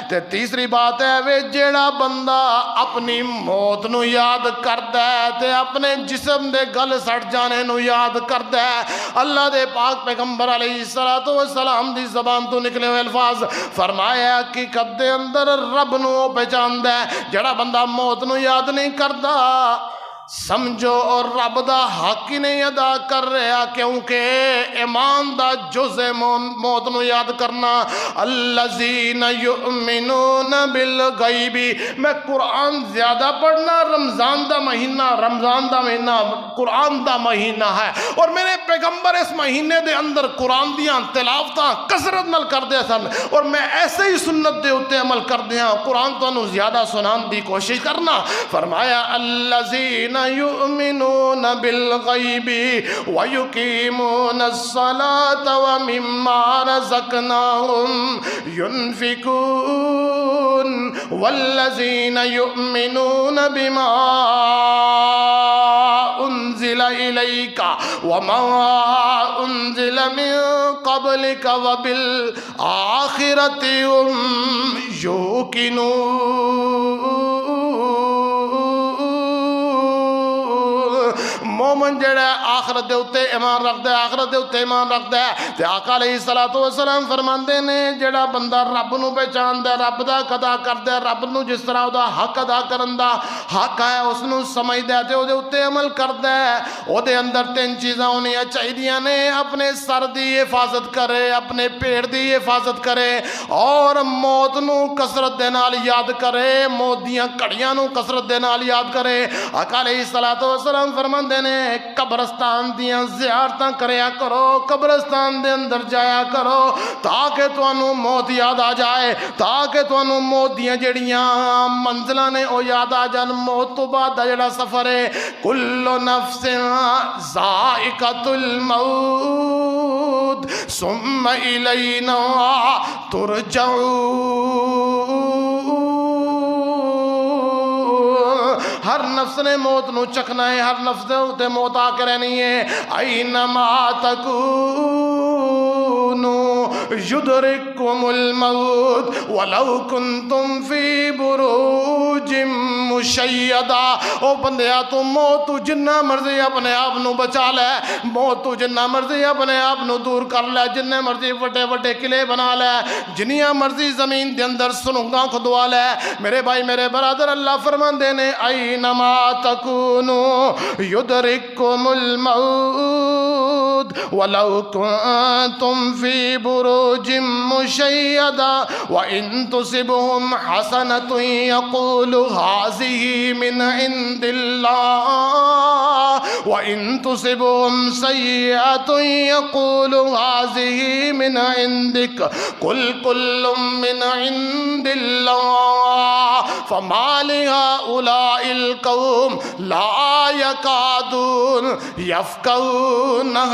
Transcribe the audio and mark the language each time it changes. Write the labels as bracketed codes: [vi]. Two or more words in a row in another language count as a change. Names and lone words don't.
[pa] تے تیسری بات ہے وے جیڑا بندہ اپنی موت نو یاد کردا ہے تے اپنے جسم دے گل سڑ جانے نو یاد کردا ہے، اللہ دے پاک پیغمبر [ar] علیہ الصلوۃ والسلام [pa] دی زبان تو نکلے ہوئے الفاظ فرمایا حقیقت دے اندر رب نو پہچاندا ہے، جڑا بندہ موت نو یاد نہیں کردا سمجھو اور رب دا حق ہی نہیں ادا کر رہا، کیونکہ ایمان دا جز موت نو یاد کرنا۔ [ar] الذین یؤمنون بالغیب، [pa] میں قرآن زیادہ پڑھنا، رمضان دا مہینہ قرآن دا مہینہ ہے، اور میرے پیغمبر اس مہینے دے اندر قرآن دیاں تلاوتاں کثرت نال کردے سن اور میں ایسے ہی سنت دے اتے عمل کردے ہاں قرآن تو زیادہ سنان دی کوشش کرنا فرمایا [ar] الذین یؤمنون بالغیب ویقیمون الصلاة ومما رزقناہم ينفقون والذین یؤمنون بما انزل الیک وما انزل من قبلک وبالآخرۃ هم [pa] مومن جڑا آخرت دے اتے ایمان رکھدا ہے آخرت دے اتے ایمان رکھدا ہے تے آقا [ar] علیہ الصلوۃ والسلام [pa] فرماندے نے جڑا بندہ رب نو پہچاندا ہے رب دا ادا کردا ہے رب نو جس طرح دا حق ادا کرن دا حق ہے اس نو سمجھدا ہے تے او دے اتے عمل کردا ہے او دے اندر تین چیزاں ہونیاں چاہیدیاں نے اپنے سر دی حفاظت کرے اپنے پیٹ دی حفاظت کرے اور موت نو کثرت دے نال یاد کرے موت دیاں گھڑیاں نو کثرت دے نال یاد کرے آقا [ar] علیہ الصلوۃ والسلام [pa] فرماندے نے قبرستان دیاں زیارتاں کریا کرو قبرستان دے اندر جایا کرو تاکہ تانوں موت یاد آ جائے تاکہ تانوں موت دیاں جڑیاں منزلاں نے او یاد آ جان موت تو بعد دا جڑا سفر ہے [ar] کل نفس ذائقۃ الموت ثم الینا ترجعون [pa] ہر نفس نے موت نو چکھنا ہے ہر نفس دے اتے موت آ کے رہنی ہے [ar] اینما تکونو یدرککم الموت ولو کنتم فی بروج مشیدہ [pa] او بندیا تو موت تو جنہ مرضی اپنے آپ نو بچا لے موت تو جنہ مرضی اپنے آپ نو دور کر لے جنہ مرضی وڈے وڈے قلعے بنا لے جنیاں مرضی زمین دے اندر سنگاں کھدوا لے میرے بھائی میرے برادر اللہ فرماندے نے اینما [ar] تکونو یدرککم الموت ولو کنتم فی بروج مشیدہ وَإِن تُصِبْهُمْ حَسَنَةٌ يَقُولُوا هَٰذِهِ مِنْ عِندِ اللَّهِ وَإِن تُصِبْهُمْ سَيِّئَةٌ يَقُولُوا هَٰذِهِ مِنْ عِندِكَ قُلْ كُلٌّ مِنْ عِندِ اللَّهِ فَمَا لِهَٰؤُلَاءِ الْقَوْمِ لَا يَكَادُونَ يَفْقَهُونَ